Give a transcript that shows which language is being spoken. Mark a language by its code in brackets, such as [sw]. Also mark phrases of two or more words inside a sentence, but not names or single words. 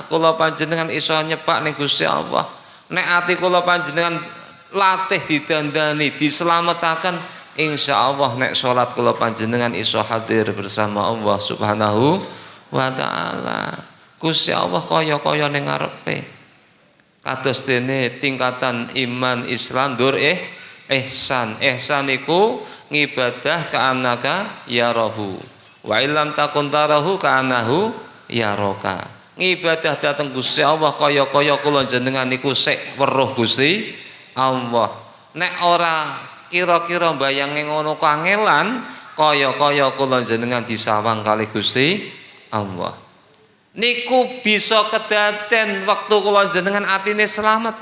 [jv] Kula panjenengan iso nyepak ning Gusti Allah. Nek ati kula panjenengan latih didandani dislametaken insyaallah nek salat kula panjenengan iso hadir bersama Allah [ar] سبحانه وتعالى. [jv] Gusti Allah kaya-kaya ning ngarepe. Kados dene tingkatan iman Islam dur ihsan. Ihsan iku ngibadah [ar] كأنك تراه. وإلم تكن تراه كأنه يراك. [jv] Ngibadah dhateng Gusti Allah kaya-kaya kula jenengan niku sik weruh Gusti Allah. Nek ora kira-kira bayange ngono kangelan kaya-kaya kula jenengan disawang kali Gusti Allah. Niku bisa kedaden waktu kula jenengan atine selamat.